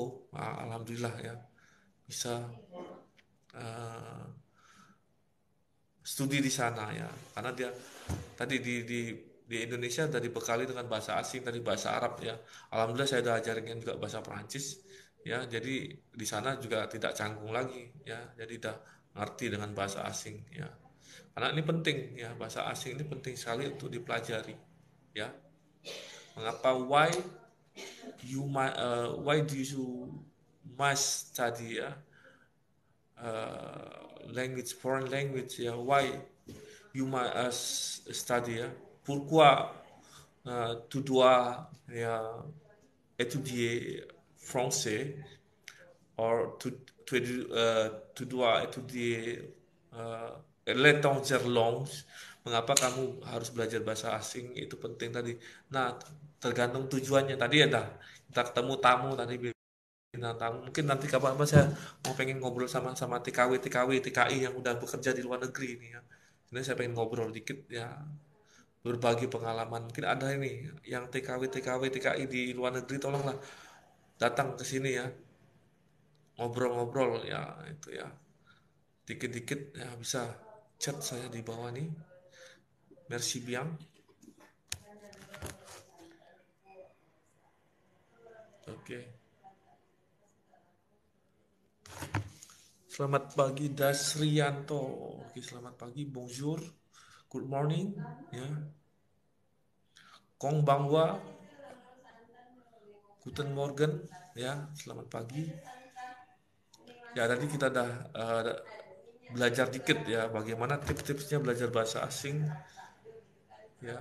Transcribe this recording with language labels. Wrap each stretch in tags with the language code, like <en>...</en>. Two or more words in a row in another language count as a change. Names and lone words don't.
<id>Nah, alhamdulillah ya bisa eh, studi di sana ya, karena dia tadi di Indonesia udah dibekali dengan bahasa asing, tadi bahasa Arab ya, alhamdulillah saya udah ajarin juga bahasa Perancis ya, jadi di sana juga tidak canggung lagi ya, jadi udah ngerti dengan bahasa asing ya, karena ini penting ya, bahasa asing ini penting sekali untuk dipelajari ya. Mengapa,</id> <en>why do you must study ya, language, foreign language ya, why you must study ya,</en> <fr>pourquoi tu dois ya, étudier français, or tu dois étudier l'étranger langue,</fr> <id>mengapa kamu harus belajar bahasa asing, itu penting tadi. Nah tergantung tujuannya tadi ya, dah kita ketemu tamu tadi, bintang tamu, mungkin nanti kapan-kapan saya mau pengen ngobrol sama sama TKW TKI yang udah bekerja di luar negeri ini ya, ini saya pengen ngobrol dikit ya, berbagi pengalaman. Mungkin ada ini yang TKW TKI di luar negeri, tolonglah datang ke sini ya, ngobrol-ngobrol ya, itu ya, dikit-dikit ya bisa chat saya di bawah nih.</id> <fr>Merci bien.</fr> <id>Oke. Selamat pagi Dasrianto. Oke, selamat pagi,</id> <fr>bonjour,</fr> <en>good morning,</en> <id>ya. Kong Bangwa,</id> <de>guten morgen,</de> <id>ya. Selamat pagi. Ya, tadi kita udah belajar dikit ya, bagaimana tips-tipsnya belajar bahasa asing, ya.</id>